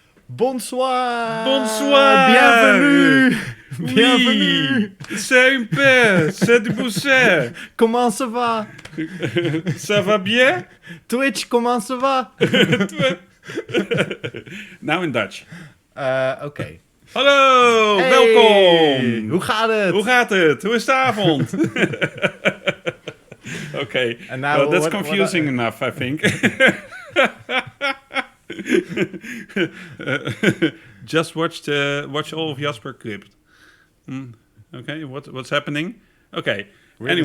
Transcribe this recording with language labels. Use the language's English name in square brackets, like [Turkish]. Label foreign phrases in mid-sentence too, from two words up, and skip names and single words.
[French] Bonsoir! Bonsoir! Bienvenue! Oui! Bienvenue! C'est un peu, c'est du bousset. Comment ça va? Ça va bien? Twitch, comment ça va? [English] Now in Dutch. [Dutch] Oké. Hallo, Hey, welkom! hoe gaat het? Hoe gaat het? Hoe is de avond? [English] Okay, And now well, that's what- confusing enough, I think. Just watch all of Jasper clips. Okay, what's happening? Okay. Weirdest